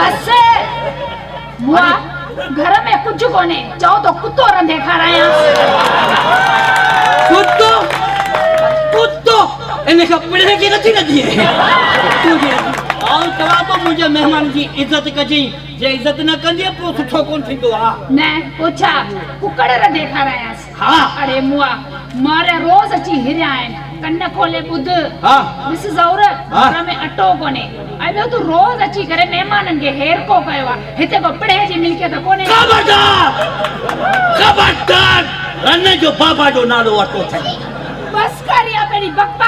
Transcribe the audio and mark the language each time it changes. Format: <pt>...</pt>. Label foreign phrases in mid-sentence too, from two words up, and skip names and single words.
<sd>बस मुआ घर में कुझु कोन्हे चओ तो कुतो रंधे खारायां कुतो कुतो इन खां पिड़े की नथी लॻी आउं चवां थो मुंहिंजे महिमान जी इज़त कजांइ जे इज़त न कंदी पोइ सुठो कोन थींदो आहे न पुछा कुकड़ रंधे खारायांसि हा अरे मुआ मारे रोज अची हिरिया आहिनि कन्न खोले ॿुध हा मिस ज़ौर घर में अटो कोन्हे ऐं ॿियो तूं रोज अची करे महिमाननि खे हेर को कयो आहे हिते को पिड़े जी मिल्कियत कोन्हे खबरदार रन जो बाबा जो नालो वठो अथई बस कर या पहिरीं बक बक</sd>